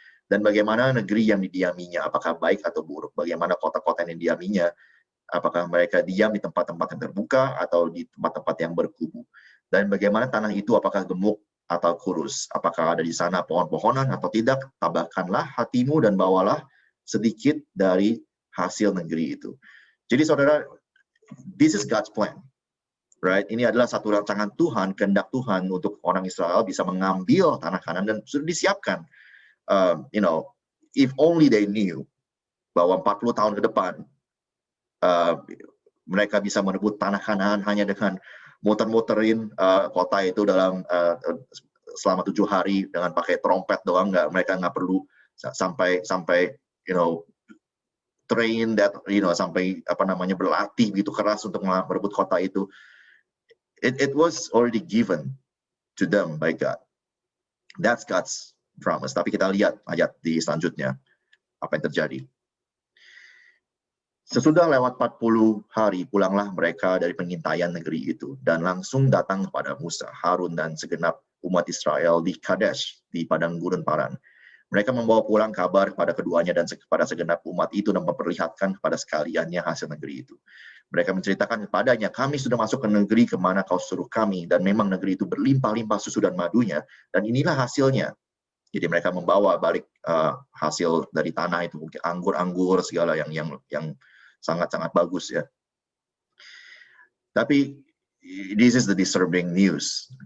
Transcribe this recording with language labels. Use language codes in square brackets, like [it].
[id] Dan bagaimana negeri yang didiaminya, apakah baik atau buruk, bagaimana kota-kota yang didiaminya, apakah mereka diam di tempat-tempat yang terbuka atau di tempat-tempat yang berkubu. Dan bagaimana tanah itu, apakah gemuk atau kurus, apakah ada di sana pohon-pohonan atau tidak, tabahkanlah hatimu dan bawalah sedikit dari hasil negeri itu. Jadi saudara, [en] this is God's plan, right? [id] Ini adalah satu rancangan Tuhan, kehendak Tuhan untuk orang Israel bisa mengambil tanah Kanaan dan sudah disiapkan. [en] If only they knew [id] bahwa 40 tahun ke depan mereka bisa merebut tanah Kanaan hanya dengan muter-muterin kota itu dalam selama 7 hari dengan pakai trompet doang, mereka nggak perlu sampai [en] train that, [id] sampai berlatih begitu keras untuk merebut kota itu. [en] It was already given to them by God. That's God's promise. [id] Tapi kita lihat ayat di selanjutnya apa yang terjadi. Sesudah lewat 40 hari, pulanglah mereka dari pengintaian negeri itu, dan langsung datang kepada Musa, Harun, dan segenap umat Israel di Kadesh, di padang gurun Paran. Mereka membawa pulang kabar kepada keduanya dan kepada segenap umat itu dan memperlihatkan kepada sekaliannya hasil negeri itu. Mereka menceritakan kepadanya, kami sudah masuk ke negeri kemana kau suruh kami, dan memang negeri itu berlimpah-limpah susu dan madunya, dan inilah hasilnya. Jadi mereka membawa balik hasil dari tanah itu, mungkin anggur-anggur segala yang sangat-sangat bagus ya. Tapi [en] this is the disturbing news.